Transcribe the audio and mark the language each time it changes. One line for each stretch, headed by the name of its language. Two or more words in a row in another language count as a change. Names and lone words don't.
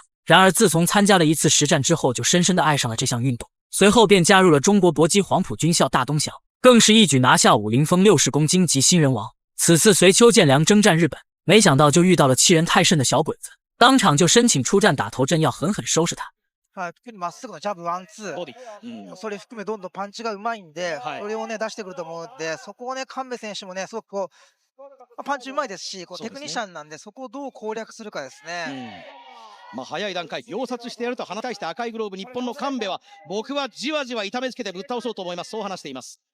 Chinese: 然而自从参加了一次实战之后，就深深地爱上了这项运动，随后便加入了中国搏击黄埔军校大东翔，更是一举拿下武林风60公斤级新人王。此次随邱建良征战日本，没想到就遇到了欺人太甚的小鬼子，当场就申请出战打头阵，要狠狠收拾他。
Japanese: はい、特にまっすぐのジャブワンツー、それ含めどんどんパンチがうまいんで、それをね出してくると思うんで、そこをね神戸選手もねすごくこうパンチうまいですし、こうテクニシャンなんで、そこをどう攻略するかですね。早い段階秒殺してやると対して赤いグローブ日本の神戸は、僕はじわじわ痛めつけてぶっ倒そうと思います、そう話しています。